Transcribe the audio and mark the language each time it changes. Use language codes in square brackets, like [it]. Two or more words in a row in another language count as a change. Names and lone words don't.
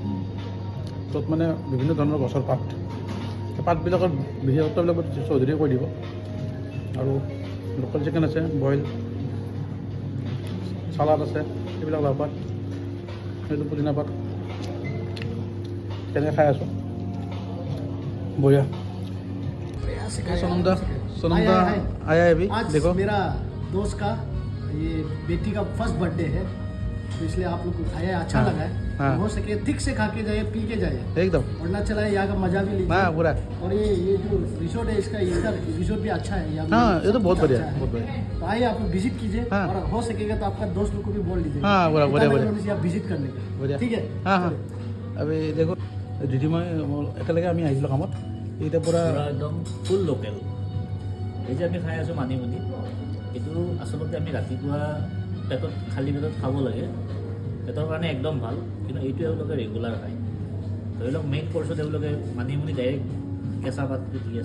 [as] য'ত মানে বিভিন্ন ধৰণৰ গছৰ পাতবিলাকৰ বিশেষত্ববিলাক চৌধুৰীয়ে কৈ দিব। আৰু [en] local chicken [as] আছে, [en] boil salad [as] আছে, এইবিলাক লাও পাত, সেইটো পুদিনা পাত, তেনেকৈ খাই আছোঁ। [hi] বঢ়িয়া। सोनम दा आया है अभी। आज देखो मेरा दोस्त का ये बेटी का फर्स्ट बर्थडे है, तो इसलिए आप लोग को खाया अच्छा हाँ, लगा है। हाँ। हो सके ठीक से खा के जाइए, पी के जाइए, एकदम वरना चला यहाँ का मजा भी लीजिए। हाँ पूरा। और ये जो रिसोर्ट है इसका रिसोर्ट भी अच्छा है यहाँ पे। हाँ ये तो सब बहुत कुछ बढ़िया अच्छा है। बहुत बढ़िया। तो आइए आप लोग विजिट कीजिए। हाँ। और हो सकेगा तो आपका दोस्त लोग को भी बोल लीजिए। हाँ, बढ़िया, बढ़िया, बढ़िया। यहाँ विजिट करने के बढ़िया। ठीक है। हाँ हाँ अभी देखो दीदी मैं [as] একেলগে আমি আহিছিলোঁ কামত এতিয়া পূৰা একদম [en] full local. [as] এই যে আমি খাই আছোঁ মানিমুনি, এইটো আচলতে আমি ৰাতিপুৱা পেটত খালী পেটত খাব লাগে, পেটৰ কাৰণে একদম ভাল। কিন্তু এইটো এওঁলোকে ৰেগুলাৰ খায়। ধৰি লওক মেইন কৰ্চত এওঁলোকে মানিমুনি ডাইৰেক্ট কেঁচা পাতটো দি আছে।